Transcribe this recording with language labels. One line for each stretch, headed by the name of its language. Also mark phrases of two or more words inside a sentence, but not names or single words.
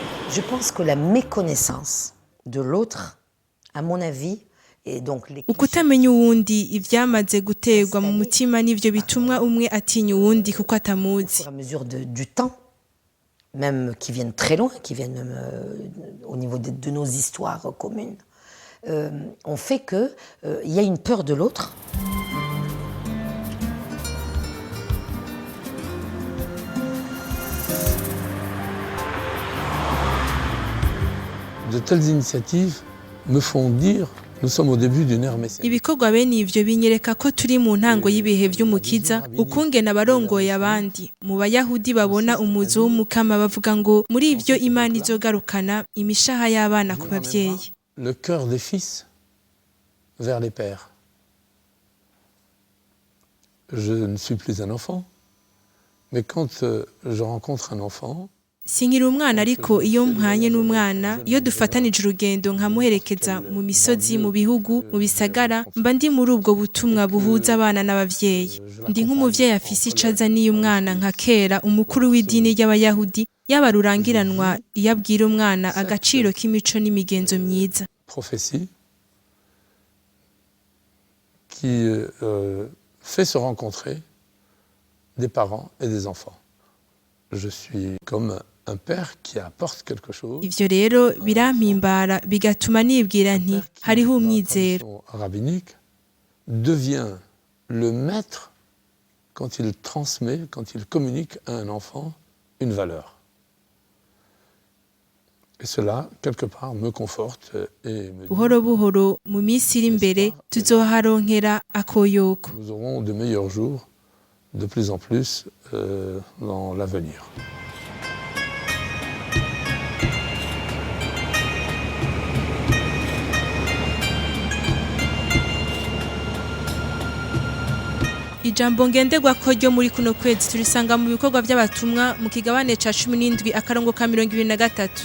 French: Je pense que la méconnaissance de l'autre, à mon avis, et donc les
Rundi: ukutamenya uwundi ivyamaze guterwa mu mutima n'ivyo bitumwa umwe atinya uwundi kuko
French: au
Rundi: atamuzi.
French: fur et à mesure du temps, même qui viennent très loin, qui viennent même au niveau de nos histoires communes, ont fait que il y a une peur de l'autre. De telles initiatives me font dire nous sommes au début d'une ère messianique.
Rundi: Ibikorwa bene ivyo binyereka ko turi mu ntango y'ibihe vy'umukiza, ukungene abarongoye abandi mu bayahudi babona umuzi w'umukama bavuga ngo muri ivyo Imana izogarukana imishaha y'abana ku bavyeyi.
French: Le cœur des fils vers les pères. Je ne suis plus un enfant, mais quand je rencontre un enfant,
Rundi: Sinkiri umwana ariko iyo mpanye n'umwana, iyo dufatanije urugendo nkamuherekeza mu misozi, mu bihugu, mu bisagara, mba ndi muri ubwo butumwa buhuza abana n'abavyeyi. Ndi nk'umuvyeyi afise ico azaniye umwana nka kera umukuru w'idini ry'abayahudi yaba rurangiranwa iyo abwira umwana agaciro k'imico n'imigenzo myiza.
French: prophétie qui fait se rencontrer des parents et des enfants. Je suis comme un père qui apporte quelque chose.
Rundi: Ivyo rero birampimbara bigatuma nibwira nti hariho umwizero.
French: Rabbinique devient le maître quand il transmet, quand il communique à un enfant une valeur. Et cela, quelque part, me conforte et me dit,
Rundi: Buhoro buhoro mu minsi iri imbere tuzoharonkera akoyoko.
French: nous aurons de meilleurs jours de plus en plus dans l'avenir.
Rundi: Ijambo ngenderwako ryo muri kuno kwezi turisanga mu bikorwa by'abatumwa mu kigabane ca 17 akarongo ka 23.